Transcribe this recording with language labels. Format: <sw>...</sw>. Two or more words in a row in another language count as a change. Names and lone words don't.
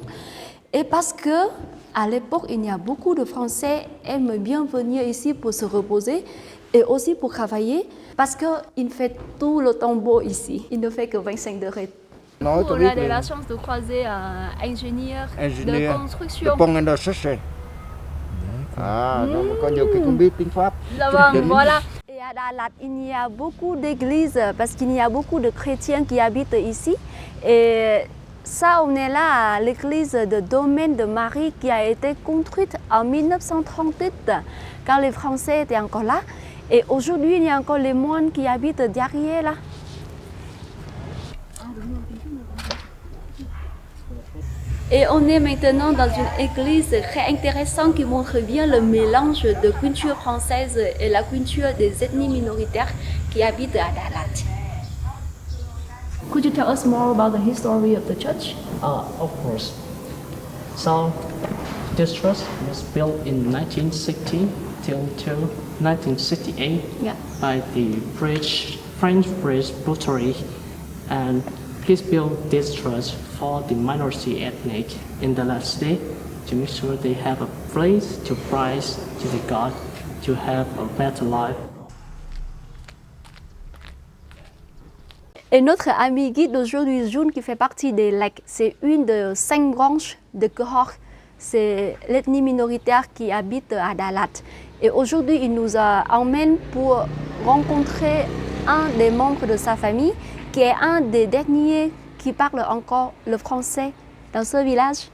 <fr>Et parce que à l'époque, il y a beaucoup de Français qui aiment bien venir ici pour se reposer et aussi pour travailler parce qu'il fait tout le temps beau ici. Il ne fait que 25 degrés. On a de la chance de croiser un ingénieur de construction.</fr> <vi>Donc có nhiều khi không biết tiếng Pháp.</vi> <fr>Voilà. Et à Dalat, il y a beaucoup d'églises parce qu'il y a beaucoup de chrétiens qui habitent ici. Et ça, on est là à l'église de Domaine de Marie qui a été construite en 1938 quand les Français étaient encore là. Et aujourd'hui, il y a encore les moines qui habitent derrière là. Et on est maintenant dans une église très intéressante qui montre bien le mélange de culture française et la culture des ethnies minoritaires qui habitent à Dalat.</fr> <en>Could you tell us more about the history of the church? Of course. So, this church was built in 1960 till 1968 by the French Buttery, and he's built this church for the minority ethnic in the last day to make sure they have a place to praise to the God, to have a better life.</en> <fr>Et notre ami guide d'aujourd'hui, June, qui fait partie des LEC, c'est une de 5 branches de Kehor. C'est l'ethnie minoritaire qui habite à Dalat. Et aujourd'hui, il nous emmène pour rencontrer un des membres de sa famille, qui est un des derniers qui parle encore le français dans ce village.</fr>